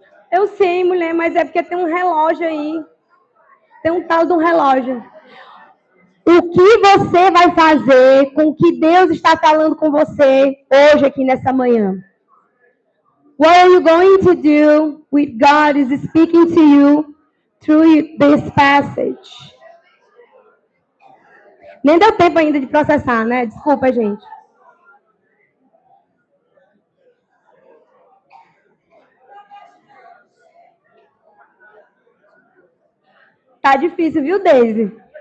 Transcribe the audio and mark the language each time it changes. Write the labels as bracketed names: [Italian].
[Portuguese] Eu sei, mulher, mas é porque tem um relógio aí. Tem um tal de um relógio. O que você vai fazer com o que Deus está falando com você hoje aqui nessa manhã? [English] What are you going to do with God is speaking to you through this passage? [Portuguese] Nem deu tempo ainda de processar, né? Desculpa, gente. Tá difícil, viu, Daisy?